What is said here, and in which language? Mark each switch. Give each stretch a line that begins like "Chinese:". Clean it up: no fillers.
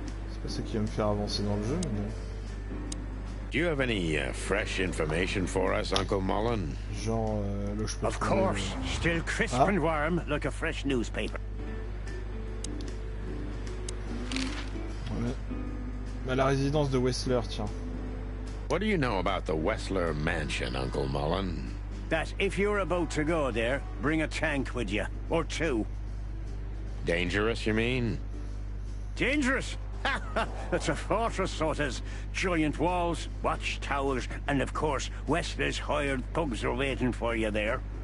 French: C'est pas ça qui va me faire avancer dans le jeu, mais non.
English: Do you have any fresh information for us, Uncle Mullen?
French: Genre, là je peux
English: Of
French: trouver,
English: course. Still crisp and warm, like a fresh newspaper.
French: Ouais. Bah, la résidence de Wessler, tiens.
English: What do you know about the Wessler Mansion, Uncle Mullen? That if you're about to go there, bring a tank with you. Or two. Dangerous, you mean? Dangerous? It's a fortress, so it has giant walls, watchtowers, and of course, Wessler's hired thugs are waiting for you there.